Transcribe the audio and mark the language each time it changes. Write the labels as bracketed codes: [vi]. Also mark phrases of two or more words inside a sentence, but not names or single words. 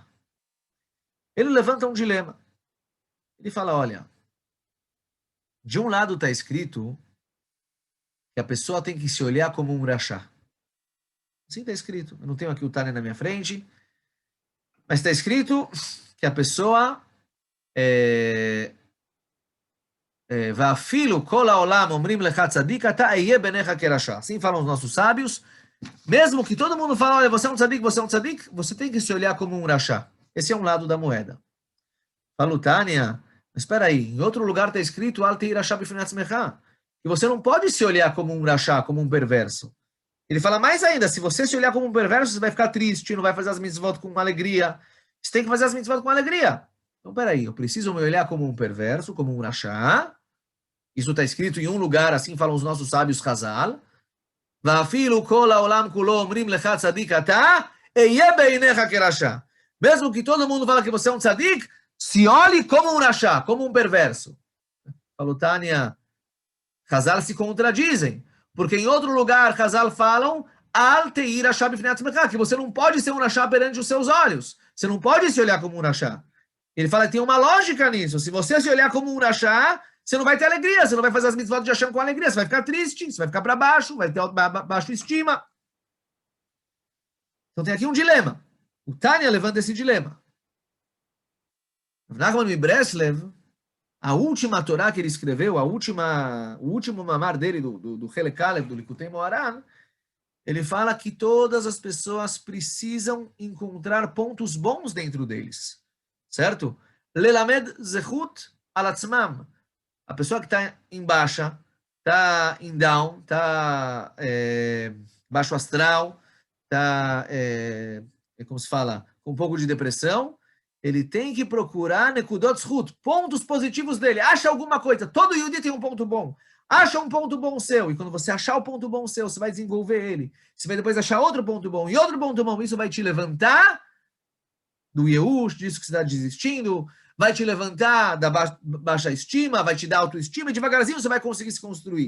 [pt] Ele levanta um dilema. Ele fala, olha, de um lado está escrito que a pessoa tem que se olhar como um rachá. Assim está escrito. Eu não tenho aqui o Tânia na minha frente, mas está escrito que a pessoa [he] ואפילו כל העולם אומרים לך צדיק, אתה היה בעיניך כרשע. [pt] Assim falam os nossos sábios. Mesmo que todo mundo fala, olha, você é um tzadik, você tem que se olhar como um rachá. Esse é um lado da moeda. Fala Tânia, mas espera aí, em outro lugar está escrito [he] אל תהי רשע בפני עצמך, [pt] que você não pode se olhar como um rachá, como um perverso. Ele fala mais ainda, se você se olhar como um perverso, você vai ficar triste, não vai fazer as mitzvot com alegria. Você tem que fazer as mitzvot com alegria. Então, peraí, eu preciso me olhar como um perverso, como um rachá. Isso está escrito em um lugar, assim falam os nossos sábios Chazal. [he] ואפילו כל העולם כולו אומרים לך צדיק אתה, היה בעיניך כרשע. [pt] Mesmo que todo mundo fala que você é um tzadik, se olhe como um rachá, como um perverso. Falou Tânia, Chazal se contradizem. Porque em outro lugar, Chazal falam, [he] אל תהי רשע בפני עצמך, [pt] que você não pode ser um rachá perante os seus olhos. Você não pode se olhar como um rachá. Ele fala que tem uma lógica nisso. Se você se olhar como um rachá, você não vai ter alegria, você não vai fazer as mitzvot de Hashem com alegria, você vai ficar triste, você vai ficar para baixo, vai ter baixa estima. Então tem aqui um dilema. O Tânia levanta esse dilema. Nachman Breslev, a última Torá que ele escreveu, o último mamar dele, do Helek Alev, do Likutei Moharan, ele fala que todas as pessoas precisam encontrar pontos bons dentro deles. Certo? [he] ללמד זכות על עצמם. [pt] A pessoa que está em baixa, está em down, está baixo astral, está, como se fala, com um pouco de depressão, ele tem que procurar [he] נקודות זכות, [pt] pontos positivos dele. Acha alguma coisa. Todo Yehudi tem um ponto bom. Acha um ponto bom seu. E quando você achar o ponto bom seu, você vai desenvolver ele. Você vai depois achar outro ponto bom e outro ponto bom. Isso vai te levantar do Yehush, disso que você está desistindo, vai te levantar da baixa estima, vai te dar autoestima, e devagarzinho você vai conseguir se construir.